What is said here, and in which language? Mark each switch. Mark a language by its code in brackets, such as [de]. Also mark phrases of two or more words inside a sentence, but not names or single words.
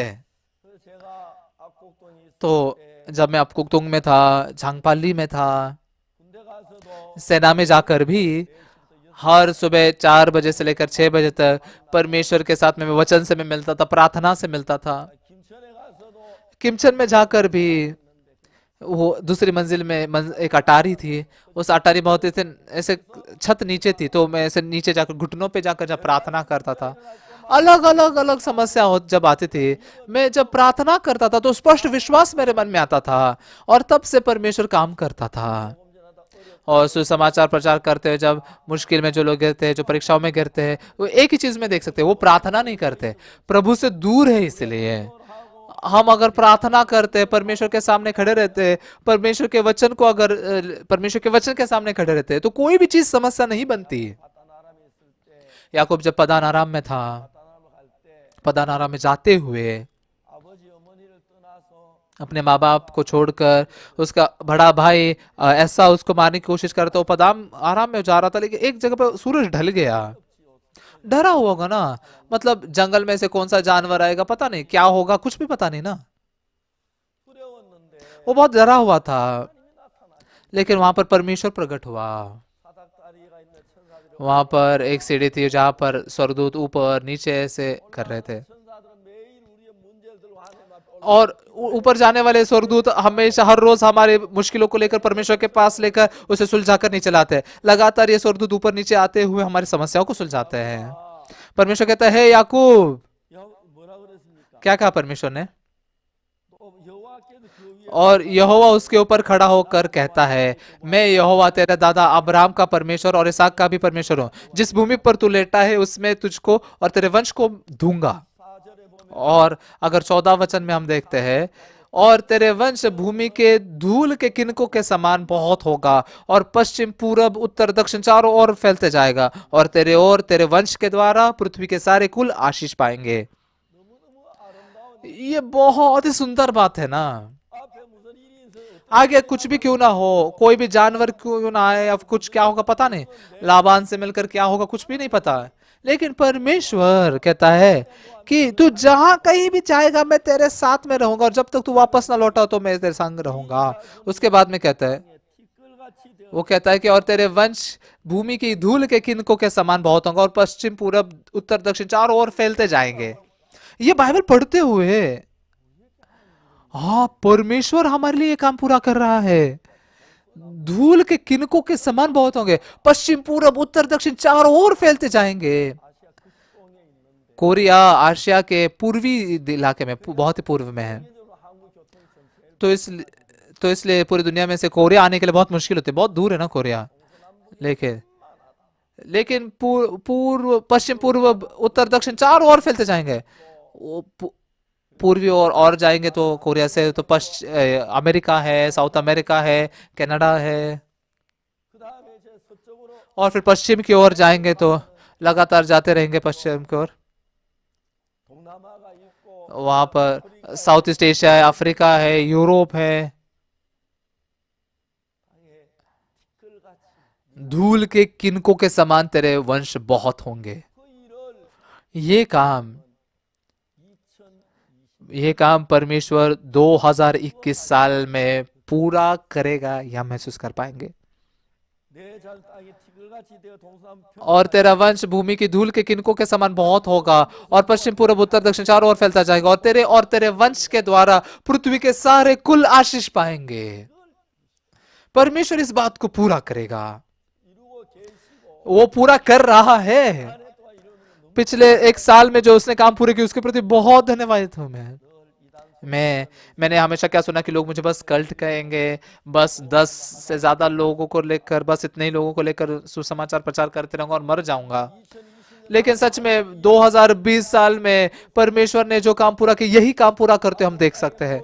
[ko] 그래서 제가 압곡동에 있을 [hi] तो [ko] 때 [hi] जब मैं अपकुकतुंग में था, झांगपाली में था, [ko] 군대 가서도 [hi] सेना में जाकर भी [ko] 4시부터 6시 [hi] हर सुबह 4 बजे से लेकर 6 बजे तक परमेश्वर के साथ में वचन से मैं मिलता था, प्रार्थना से मिलता था। [ko] 김천에 가서도 [hi] किमचन में जाकर भी वो दूसरी मंजिल में एक अटारी थी, उस अटारी बहुत ऐसे ऐसे छत नीचे थी, तो मैं ऐसे नीचे जाकर घुटनों पे जाकर जब प्रार्थना करता था, अलग अलग अलग समस्या हो जब आती थी, मैं जब प्रार्थना करता था तो स्पष्ट विश्वास मेरे मन में आता था, और तब से परमेश्वर काम करता था। और सुसमाचार प्रचार करते हुए जब मुश्किल में जो लोग गिरते हैं, जो परीक्षाओं में गिरते हैं, वो एक ही चीज में देख सकते हैं, वो प्रार्थना नहीं करते, प्रभु से दूर है। इसलिए हम अगर प्रार्थना करते, परमेश्वर के सामने खड़े रहते, परमेश्वर के वचन को अगर परमेश्वर के वचन के सामने खड़े रहते, तो कोई भी चीज समस्या नहीं बनती। [ko] 바다나람에 있을 때 [hi] याकूब जब पदानाराम में था, [ko] 바다나람 갈때 [hi] पदानाराम में जाते हुए [ko] 아버지 어머니를 떠나서 [hi] अपने माँ बाप को छोड़कर, उसका बड़ा भाई ऐसा उसको मारने की कोशिश कर रहा था, वो पदाम आराम में जा रहा था, लेकिन एक जगह पर सूरज ढल गया। डरा हुआ होगा ना, मतलब जंगल में से कौन सा जानवर आएगा पता नहीं, क्या होगा कुछ भी पता नहीं ना, [ko] 두려웠는데 [hi] वो बहुत डरा हुआ था। [ko] 하나님이 나타나시 [hi] लेकिन वहां पर परमेश्वर प्रकट हुआ। [ko] 사닥다리가 있는 천사들이 [hi] वहां पर एक सीढ़ी थी जहां पर स्वर्गदूत ऊपर नीचे ऐसे कर रहे थे, [ko] 천사들은 매일 우리의 문제를 들고 하나님 앞에 [hi] और ऊपर जाने वाले स्वर्गदूत हमेशा हर रोज हमारे मुश्किलों को लेकर परमेश्वर के पास लेकर उसे सुलझाकर नीचे लाते हैं। लगातार ये स्वर्गदूत ऊपर नीचे आते हुए हमारी समस्याओं को सुलझाते हैं। परमेश्वर कहता है, याकूब, [ko] 뭐라 그랬습니까? [hi] क्या कहा परमेश्वर ने? [ko] 또 여호와께서 그 위에 [hi] और यहोवा उसके ऊपर खड़ा होकर कहता है, मैं यहोवा तेरे दादा अब्राहम का परमेश्वर और इसहाक का भी परमेश्वर हूँ, जिस भूमि पर तू लेटा है उसमें तुझको और तेरे वंश को दूंगा। [ko] 4절에 보면 [hi] और अगर 14 वचन में हम देखते हैं, और तेरे वंश भूमि के धूल के किनकों के समान बहुत होगा, और पश्चिम पूरब उत्तर दक्षिण चारों ओर फैलते जाएगा, और तेरे वंश के द्वारा पृथ्वी के सारे कुल आशीष पाएंगे। [ko] 너무너무 아름다운 [hi] ये बहुत ही सुंदर बात है ना। [ko] 앞에 무슨 일이 있어 [hi] आगे कुछ भी क्यों ना हो, कोई भी जानवर क्यों ना आए, अब कुछ क्या होगा पता नहीं, लाबान से मिलकर क्या होगा कुछ भी नहीं पता, लेकिन परमेश्वर कहता है कि तू जहां कहीं भी जाएगा मैं तेरे साथ में रहूंगा, और जब तक तू वापस ना लौटा तो मैं तेरे संग रहूंगा। उसके बाद में कहता है, [ko] 티끌같이 되어 [hi] वो कहता है कि और तेरे वंश भूमि की धूल के किनकों के समान बहुत होंगे और पश्चिम पूरब उत्तर दक्षिण चारों ओर फैलते जाएंगे। ये बाइबल पढ़ते हुए हाँ, परमेश्वर हमारे लिए ये काम पूरा कर रहा है। धूल के किनकों के समान बहुत होंगे, पश्चिम पूरब उत्तर दक्षिण चारों ओर फैलते जाएंगे। [ko] 아시아 극동에 있는데 [hi] कोरिया आशिया के पूर्वी इलाके में, बहुत ही पूर्व में है। [ko] 세계적으로 항구 교통선 제일 [hi] तो इस तो इसलिए पूरी दुनिया में से कोरिया आने के लिए बहुत मुश्किल होती है, बहुत दूर है ना कोरिया। [ko] 동서남북이 [hi] लेकिन लेकिन पूर्व पश्चिम पूर्व उत्तर दक्षिण चारों ओर फैलते जाएंगे। वो पूर्वी और जाएंगे तो कोरिया से तो अमेरिका है, साउथ अमेरिका है, कनाडा है, [ko] 그다음에 이제 서쪽으로 [hi] और फिर पश्चिम की ओर जाएंगे तो लगातार जाते रहेंगे पश्चिम की ओर। [ko] 동남아가 있고 [hi] वहां पर साउथ ईस्ट एशिया है, अफ्रीका है, यूरोप है। [ko] 땅에 티끌같이 [hi] धूल के किनकों के समान तेरे वंश बहुत होंगे। [ko] 그 일을 [hi] ये काम 2020 ये काम परमेश्वर 2021 साल में पूरा करेगा, यह महसूस कर पाएंगे। [ko] 내 잘 땅이 티끌같이 되어 동서남북 [hi] और तेरा वंश भूमि की धूल के किनकों के समान बहुत होगा और पश्चिम पूर्व उत्तर दक्षिण चारों ओर फैलता जाएगा और तेरे वंश के द्वारा पृथ्वी के सारे कुल आशीष पाएंगे। परमेश्वर इस बात को पूरा करेगा, [ko] 이루고 계시고 [hi] वो पूरा कर रहा है। [ko] 안에 또한 이루는 건 [hi] पिछले एक साल में जो उसने काम पूरे किए उसके प्रति बहुत धन्यवाद हूं मैं। [ko] 늘 이단 [hi] मैंने हमेशा क्या सुना कि लोग मुझे बस कल्ट कहेंगे, बस 10 से ज्यादा लोगों को लेकर, बस इतने ही लोगों को लेकर सुसमाचार प्रचार करते रहूंगा और मर जाऊंगा। [ko] 2020년 [hi] लेकिन सच में 2020 साल में परमेश्वर ने जो काम पूरा किया, यही काम पूरा करते हम देख सकते हैं।